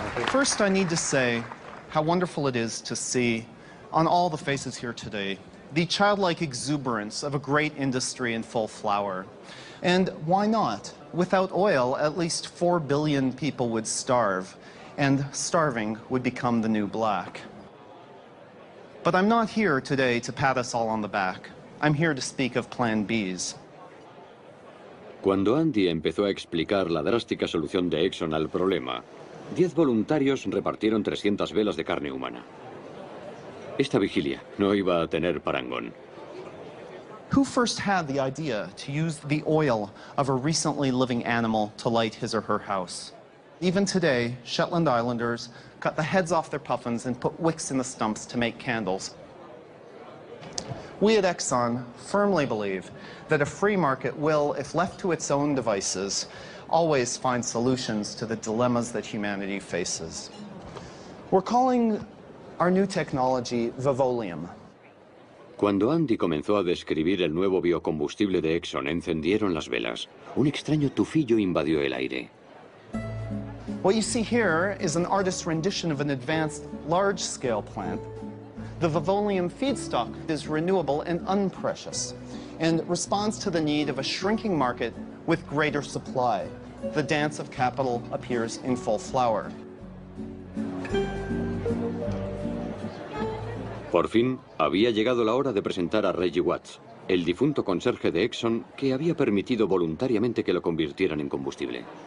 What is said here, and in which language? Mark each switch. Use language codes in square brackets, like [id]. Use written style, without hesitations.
[en] First, I need to say how wonderful it is to see on all the faces here today the childlike exuberance of a great industry in full flower. And why not? Without oil, at least 4 billion people would starve, and starving would become the new black. But I'm not here today to pat us all on the back. I'm here to speak of Plan Bs. [es] Cuando Andy empezó a explicar la drástica solución de Exxon al problema, 10 voluntarios repartieron 300 velas de carne humana. Esta vigilia no iba a tener parangón. [en] Who first had the idea to use the oil of a recently living animal to light his or her house? Even today, Shetland Islanders cut the heads off their puffins and put wicks in the stumps to make candles. We at Exxon firmly believe that a free market will, if left to its own devices, always find solutions to the dilemmas that humanity faces. We're calling our new technology Vivolium. [es] Cuando Andy comenzó a describir el nuevo biocombustible de Exxon, encendieron las velas. Un extraño tufillo invadió el aire. [en] What you see here is an artist's rendition of an advanced large-scale plant. The Vivolium feedstock is renewable and unprecious and responds to the need of a shrinking market with greater supply. The dance of capital appears in full flower. [es] Por fin, había llegado la hora de presentar a Reggie Watts, el difunto conserje de Exxon que había permitido voluntariamente que lo convirtieran en combustible.